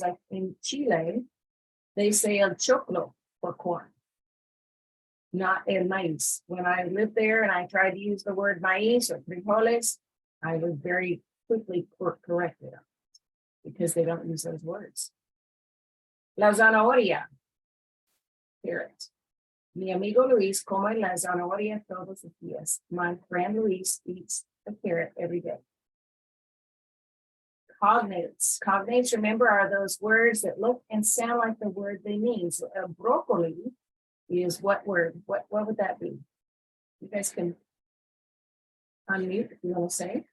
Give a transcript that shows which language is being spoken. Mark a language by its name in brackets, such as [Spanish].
[English] Like in Chile, they say el choclo for corn, not el maíz. When I lived there and I tried to use the word maíz or frijoles, I was very quickly corrected because they don't use those words. [Spanish] La zanahoria, carrot. Mi amigo Luis come la zanahoria todos los días. [English] My friend Luis eats a carrot every day. Cognates. Cognates, remember, are those words that look and sound like the word they mean. So broccoli is what word? What would that be? You guys can unmute if you want to say.